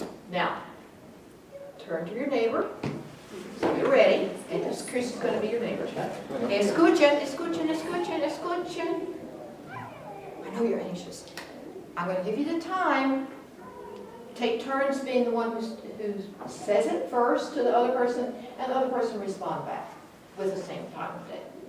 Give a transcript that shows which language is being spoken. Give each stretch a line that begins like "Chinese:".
English: Now, turn to your neighbor. So you're ready. And this Chris is going to be your neighbor.
Spanish: Escuchen, escuchen, escuchen, escuchen.
English: I know you're anxious. I'm going to give you the time. take turns being the one who says it first to the other person, and the other person respond back with the same time of day.